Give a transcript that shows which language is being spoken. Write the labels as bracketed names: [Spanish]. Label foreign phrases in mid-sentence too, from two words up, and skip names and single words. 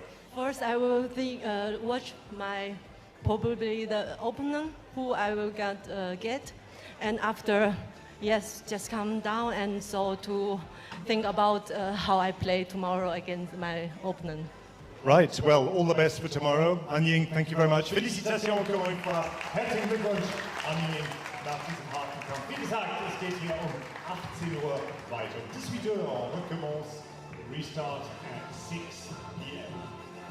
[English] First, I will watch probably the opponent who I will get, and after, yes, just calm down, and so to think about how I play tomorrow against my opponent. Right, well, all the best for tomorrow. Han Ying, thank you very much. [French] Félicitations encore une fois. [German] Herzlichen Glückwunsch, Han Ying, nach diesem harten Kampf. Wie gesagt, es geht hier um 18 Uhr weiter. 18 Uhr, [French] on recommence, [English] restart at 6 p.m.